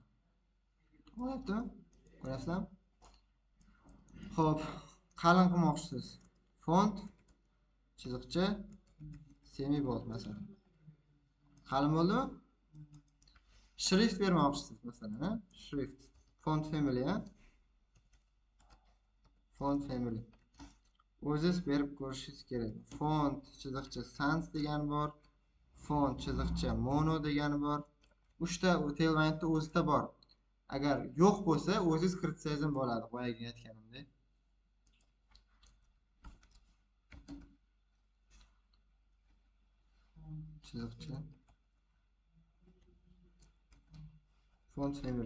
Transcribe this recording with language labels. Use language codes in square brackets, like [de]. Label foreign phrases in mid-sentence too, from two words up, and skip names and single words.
[uz] Bo'lyaptimi? Ko'rasizlarmi? Xo'p, qalin qilmoqchisiz. Font chiziqcha [en] semi bold [uz] masalan. Qalin bo'ldimi? Shrift bermoqchisiz masalan, shrift. [en] Font family, Font family. [uz] O'zingiz berib ko'rishingiz kerak. Font chiziqcha sans degani bor. Font chiziqcha mono degani bor. 3 ta Tailwind'da o'zida bor. Agar yo'q bo'lsa, o'zingiz kiritsangiz ham bo'ladi, boyagi aytganimdek. Chiziqcha [en] font family.